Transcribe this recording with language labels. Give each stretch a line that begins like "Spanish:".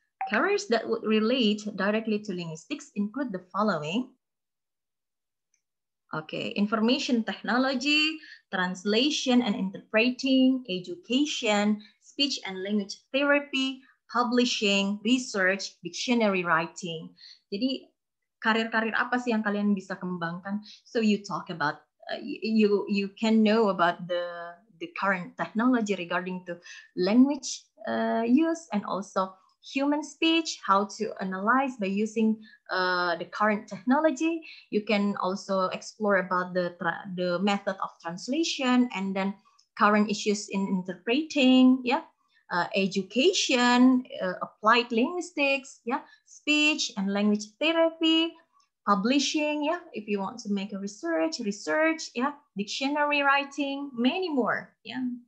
English: Careers that would relate directly to linguistics include the following. Okay, information technology, translation and interpreting, education, speech and language therapy, publishing, research, dictionary writing.
Indonesian: Jadi karir-karir apa sih yang kalian bisa kembangkan?
English: So you talk about you can know about the current technology regarding to language use and also human speech, how to analyze by using the current technology. You can also explore about the method of translation and then current issues in interpreting, yeah, education, applied linguistics, yeah, speech and language therapy, publishing, yeah, if you want to make a research, yeah, dictionary writing, many more, yeah.